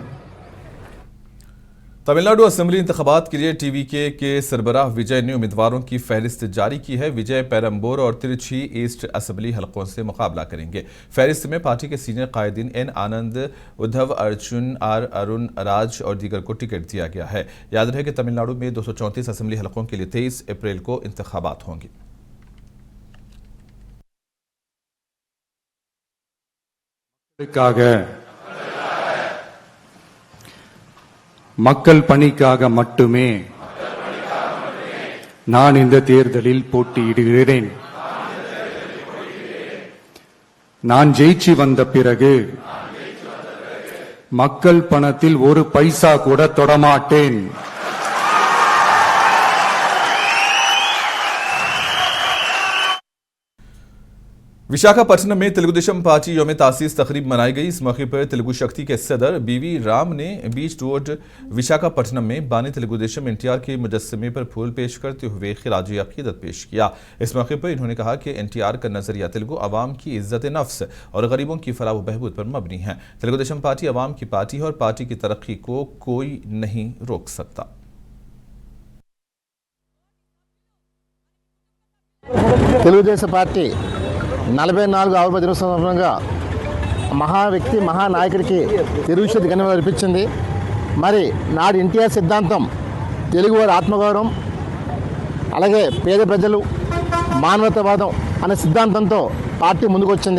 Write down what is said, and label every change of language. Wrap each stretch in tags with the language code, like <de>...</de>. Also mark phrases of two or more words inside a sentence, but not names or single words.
<ur>تمل ناڈو اسمبلی انتخابات کے لیے ٹی وی کے کے سربراہ وجے نے امیدواروں کی فہرست جاری کی ہے. وجے پیرمبور اور تروچی ایسٹ اسمبلی حلقوں سے مقابلہ کریں گے. فہرست میں پارٹی کے سینیئر قائدین این آنند، ادھو ارجن، آر ارون راج اور دیگر کو ٹکٹ دیا گیا ہے. یاد رہے کہ تمل ناڈو میں 234 اسمبلی حلقوں کے لیے 23 اپریل کو انتخابات ہوں گے.</ur> <ta>மக்கள் பணிக்காக மட்டுமே நான் இந்த தேர்தலில் போட்டியிடுகிறேன். நான் ஜெயிச்சு வந்த பிறகு மக்கள் பணத்தில் ஒரு பைசா கூட தொடமாட்டேன்.</ta> <ur>وشاکھاپٹنم میں تیلگودیشم پارٹی یوم تاسیس تقریب منائی گئی. اس موقع پر تیلگو شکتی کے صدر بی وی رام نے بیچ روڈ وشاکھاپٹنم میں بانی تیلگودیشم این ٹی آر کے مجسمے پر پھول پیش کرتے ہوئے خراج عقیدت پیش کیا. اس موقع پر انہوں نے کہا کہ این ٹی آر کا نظریہ تیلگو عوام کی عزت نفس اور غریبوں کی فلاح و بہبود پر مبنی ہے. تیلگودیشم پارٹی عوام کی پارٹی ہے اور پارٹی کی ترقی کو کوئی نہیں روک سکتا.</ur> <te>తెలుగుదేశం పార్టీ 44 ఆవిర్భావ దినోత్సవం సందర్భంగా మహా వ్యక్తి మహానాయకుడికి తిరుగుషేధి ఘనంగా అర్పించింది. మరి నాడు ఎన్టీఆర్ సిద్ధాంతం తెలుగువారి ఆత్మగౌరవం, అలాగే పేద ప్రజలు, మానవతావాదం అనే సిద్ధాంతంతో పార్టీ ముందుకు వచ్చింది.</te>